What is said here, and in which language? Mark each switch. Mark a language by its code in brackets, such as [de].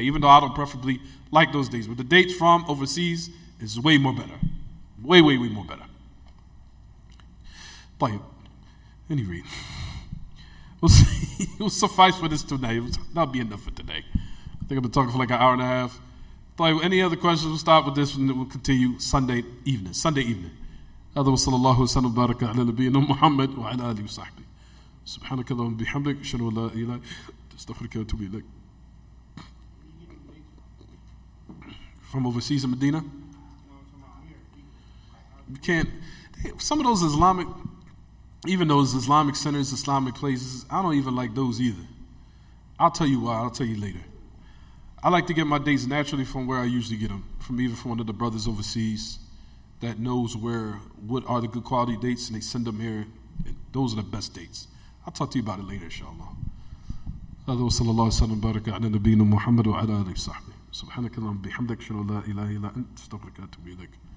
[en] Even though I don't preferably like those dates. But the dates from overseas is way more better. Way, way, way more better. But anyway, we'll suffice for this tonight. That'll be enough for today. I think I've been talking for like an hour and a half. Any other questions? We'll start with this and we'll continue Sunday evening. [ar] هذا وصلى الله وسلم وبارك على نبينا محمد وعلى آله وصحبه. سبحانك اللهم وبحمدك أشهد أن لا إله إلا أنت أستغفرك وأتوب إليك. [en] From overseas in Medina? You can't. Some of those Islamic, even those Islamic centers, Islamic places, I don't even like those either. I'll tell you why. I'll tell you later. I like to get my dates naturally from where I usually get them, from one of the brothers overseas that knows what are the good quality dates, and they send them here. Those are the best dates. I'll talk to you about it later, inshallah. [ar] هذا وصلى الله وسلم وبارك على نبينا محمد وعلى آله وصحبه. سبحانك اللهم وبحمدك أشهد أن لا إله إلا أنت أستغفرك وأتوب إليك.